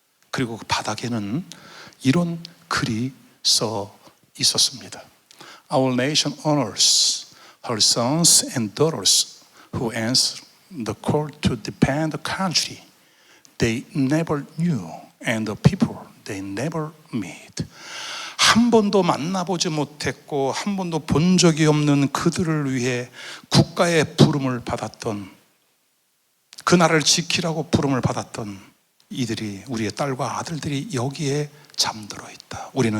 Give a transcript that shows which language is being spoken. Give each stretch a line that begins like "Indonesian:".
Korean: 그리고 그 바닥에는 이런 글이 써 있었습니다.
English: Our nation honors her sons and daughters who answer the call to defend the country they never knew and the people they never meet.
Korean: 한 번도 만나보지 못했고 한 번도 본 적이 없는 그들을 위해 국가의 부름을 받았던, 그 나라를 지키라고 부름을 받았던 이들이, 우리의 딸과 아들들이 여기에 잠들어 있다.